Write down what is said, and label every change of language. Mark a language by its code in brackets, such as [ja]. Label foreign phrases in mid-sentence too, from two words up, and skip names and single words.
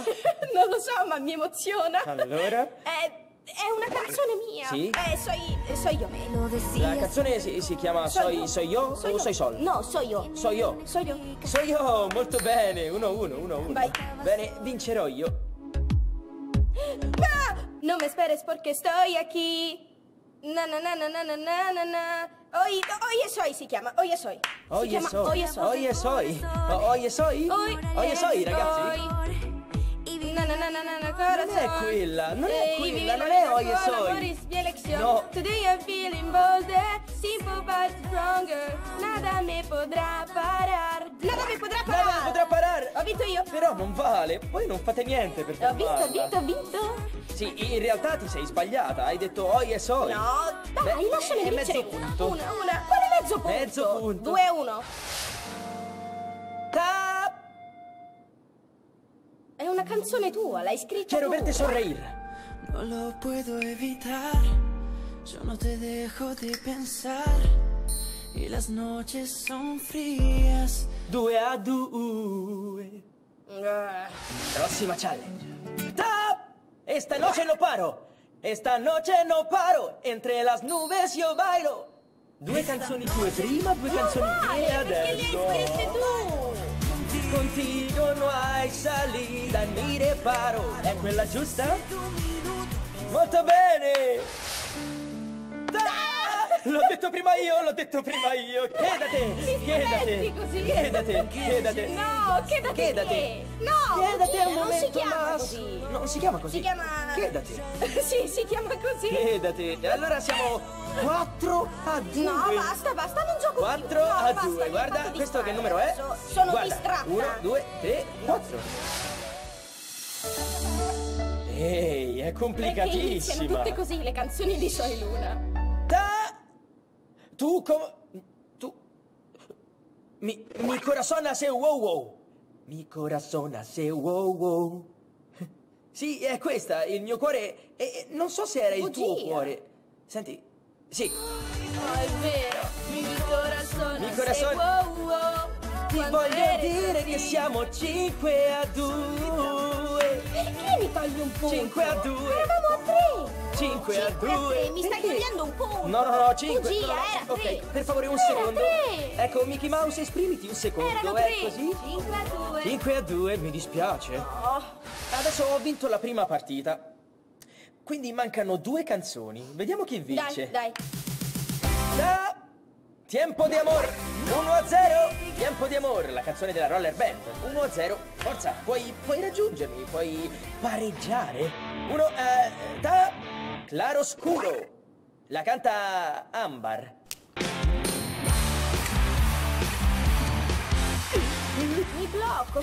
[it] Non lo so, ma mi emoziona. Allora? È una canzone mia. Sì? So io. La canzone si chiama Soy Yo o Soy Sol? No, so io. Soy Yo. So io. Soy Yo, molto bene. 1-1. Vai. Bene, vincerò io. [es] No me esperes porque estoy aquí. Na na na na na na na na na. Oye soy si chiama. Oye soy. [it] Oye soy, ragazzi. Na na na na na na Non è quella, non è Oye soy. No. [en] Today I'm feeling bolder, simple but stronger. [es] Nada me podrá parar. Nada me podrá parar. [it] Nada me potrà parare. Ho vinto io. Però non vale, voi non fate niente per fermarla. Ho vinto. Sì, in realtà ti sei sbagliata, hai detto Oye soy. No, dai, lasciami è vincere mezzo punto. una. Quale mezzo punto? Mezzo punto. 2-1. Tap! È una canzone tua, l'hai scritta [es] Quiero [it] tu. [es] verte sonreír. No lo puedo evitar, yo no te dejo de pensar y las noches son frías. [it] 2-2. Prossima challenge. [es] Tap! Esta noche no paro. Esta noche no paro. Entre las nubes yo bailo. [it] Due canzoni tue prima, due canzoni mie Perché le adesso. hai scritte tu? [es] Contigo no hay salida ni reparo. [it] È quella giusta? Molto bene! L'ho detto prima io. Chiedate. No, chiedate. No, Chiedate un non momento, si chiama ma così. non si chiama così. Si chiama... Chiedate. Sì, si chiama così. Chiedate. Allora siamo 4-2. No, basta, non gioco 4 più. No, a basta, 2. mi Guarda, fate questo che distrarre numero è? adesso. Sono Guarda, distratta. 1, 2, 3, 4. Ehi, è Perché iniziano complicatissima. tutte così le canzoni di Soy Luna. [es] Tu mi corazón hace wow wow. Mi corazón hace wow wow. [it] Sì, è questa, il mio cuore. Non so se era il tuo Bugia. cuore. Senti, sì. Oh, è vero. [es] Mi corazón. Mi corazón. [it] Ti voglio dire che siamo 5-2. Perché mi togli un punto? 5-2. Eravamo a 3. 5-2. Mi stai togliendo un punto. No, 5. Bugia, era 3. Ok, per favore un Era secondo. 3. Ecco, Mickey Mouse, esprimiti un secondo. Erano È 3. così? 5-2. 5-2, mi dispiace. Oh. Adesso ho vinto la prima partita. Quindi mancano 2 canzoni. Vediamo chi vince. Dai. Da Tiempo di amor 1-0. Tiempo di amor, la canzone della Roller Band. 1-0. Forza, puoi raggiungermi, puoi pareggiare. Da Claro Scuro. La canta Ambar. Mi blocco,